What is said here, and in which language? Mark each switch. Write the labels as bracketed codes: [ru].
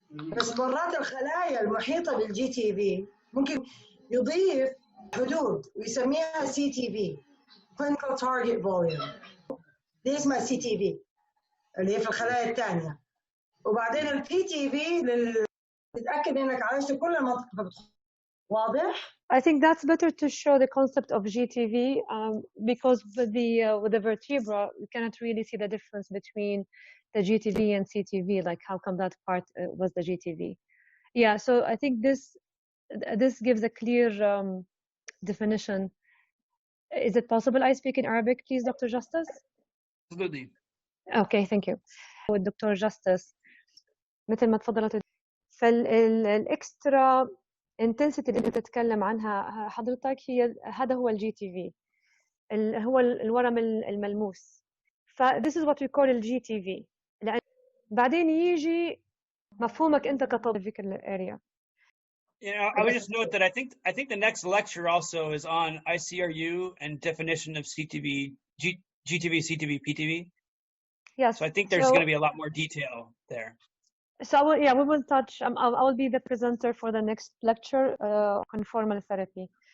[ar] بس مرات الخلايا المحيطة بالجي تي في ممكن يضيف حدود ويسميها سي تي في [en] clinical target volume. [ar] دي اسمها سي تي في اللي هي في الخلايا الثانية. وبعدين البي تي في تتأكد إنك عايش كل المنطقة بتدخل. واضح؟ [en] I think that's better to show the concept of GTV because with the vertebra, we cannot really see the difference between the GTV and CTV, like how come that part was the GTV. Yeah, so I think this gives a clear definition. Is it possible I speak in Arabic, please, Dr. Justus? Absolutely. Okay, thank you. Dr. [ar] Justus, مثل ما تفضلت فالإكسترا intensity اللي انت تتكلم عنها حضرتك هذا هو الجي تي في هو الورم الملموس. [en] ف this is what we call الجي T V. [ar] بعدين يجي مفهومك انت كطبيب في الاريا. [en] You know, I would just note that I think the next lecture also is on ICRU and definition of CTV, GTV, CTV, PTV. Yes. So I think there's going to be a lot more detail there. So we will touch. I will be the presenter for the next lecture on formal therapy.